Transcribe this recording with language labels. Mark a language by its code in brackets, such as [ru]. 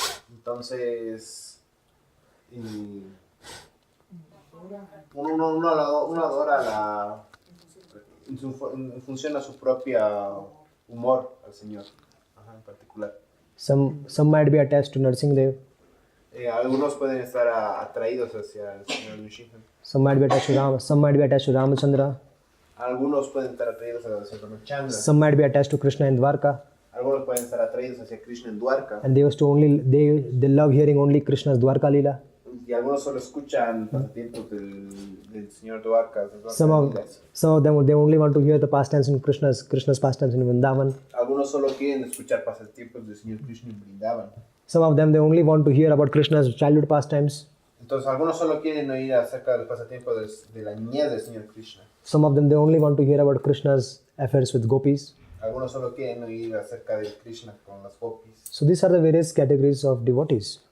[es] Entonces, uno adora en función a su propia humor al Señor, en particular. [en] Some might be attached to Narsingh Dev. [es] Algunos pueden estar atraídos hacia el Señor Nrsimha. [en] Some might be attached to Ram. Some might be attached to Ramachandra. [es] Algunos pueden estar atraídos hacia Ramachandra. [en] Some might be attached to Krishna in Dwarka. [es] Algunos pueden estar atraídos hacia Krishna en Dwarka. [en] And they love hearing only Krishna's Dwarka Lila. [es] Y algunos solo escuchan pasatiempos del Señor Dwarka. [en] Some of them they only want to hear the pastimes in Krishna's pastimes in Vrindavan. [es] Algunos solo quieren escuchar pasatiempos del Señor Krishna en Vrindavan. [en] Some of them they only want to hear about Krishna's childhood pastimes. [es] Entonces algunos solo quieren oír acerca de los pasatiempos de la niñez del Señor Krishna. [en] Some of them they only want to hear about Krishna's affairs with gopis. [es] Algunos solo quieren oír acerca de Krishna con las gopis. [en] So these are the various categories of devotees.